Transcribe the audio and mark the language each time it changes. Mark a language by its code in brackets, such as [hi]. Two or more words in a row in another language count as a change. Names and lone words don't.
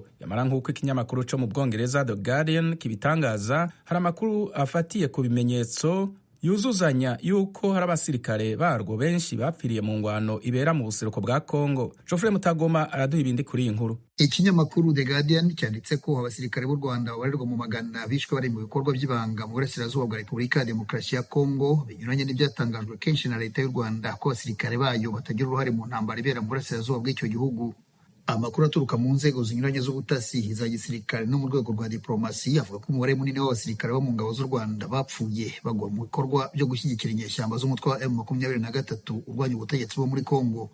[rn] Yamara nk'uko ikinyamakuru cyo mu Bwongereza The Guardian kibitangaza, hari amakuru afatiye ku bimenyetso yuzuzanya yuko hari abasirikare barwo benshi bapfiriye mu ngwano ibera mu buseruko bwa Kongo. Geoffrey Mutagoma araduha ibindi kuri iyi nkuru. [rw] Ikinyamakuru The Guardian cyanditse ko abasirikare b'u Rwanda babarirwa mu magana bishwe bari mu bikorwa by'ibanga mu burasirazuba bwa Repubulika ya Demokarasi ya Kongo, binyuranye n'ibyatangajwe kenshi na leta y'u Rwanda ko abasirikare bayo batagira uruhare mu ntambara ibera mu burasirazuba bw'icyo gihugu. Amakuru aturuka mu nzego zinyuranye z'ubutasi za gisirikare no mu rwego rwa diplomasi avuga ko umubare munini w'abasirikare bo mu ngabo z'u Rwanda bapfuye bagwa mu bikorwa byo gushyigikira inyeshyamba z'umutwe wa M23 urwanya ubutegetsi bwo muri Kongo.